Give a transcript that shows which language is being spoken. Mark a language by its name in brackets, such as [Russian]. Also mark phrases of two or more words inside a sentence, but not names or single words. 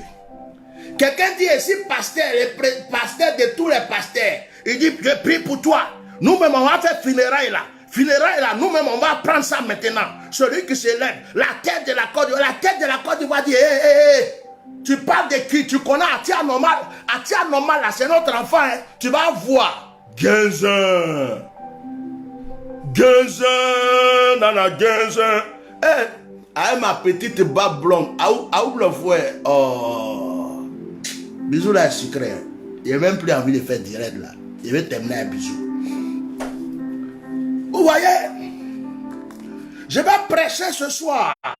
[French] Quelqu'un dit ici, pasteur, le pasteur de tous les pasteurs, il dit, je prie pour toi. Nous-mêmes, on va faire funérailles là. Funérailles là, nous-mêmes, on va prendre ça maintenant. Celui qui se lève, la tête de la Côte d'Ivoire dit, Tu parles de qui? Tu connais Atia Normal? Atia Normal, là, c'est notre enfant. Hein? Tu vas voir. Genzen. Genzen. Nana Genzen. Eh, ma petite barbe blonde. Où le fouet? Oh. Bisous là, sucré. Il n'a même plus envie de faire direct là. Il veut terminer un bisou. Vous voyez? Je vais prêcher ce soir.